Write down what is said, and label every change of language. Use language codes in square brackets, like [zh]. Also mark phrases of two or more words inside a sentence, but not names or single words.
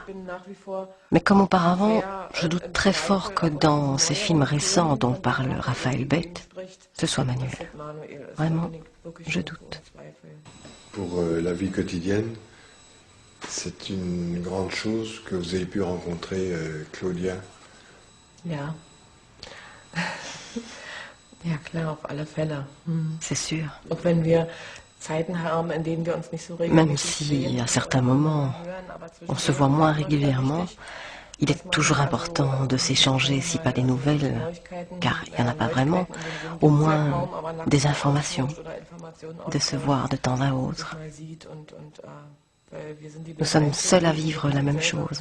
[fr] Mais comme auparavant, je doute très fort que dans ces films récents dont parle Raphaël Beth, ce soit Manuel. Vraiment, je doute. Pour la vie quotidienne, c'est une grande chose que vous ayez pu rencontrer Claudia. [de] Ja. Ja, klar, auf alle Fälle. [fr] C'est sûr. [de] Auch wenn wir Zeiten haben, in denen wir uns nicht so [fr] Même [de] regelmäßig [fr] si, [de] sehen, [fr] à certains moments, on se voit moins régulièrement, il est toujours important de s'échanger, si pas des nouvelles, car il n'y en a pas vraiment, au moins des informations, de se voir de temps à autre. Nous sommes seuls à vivre la même chose.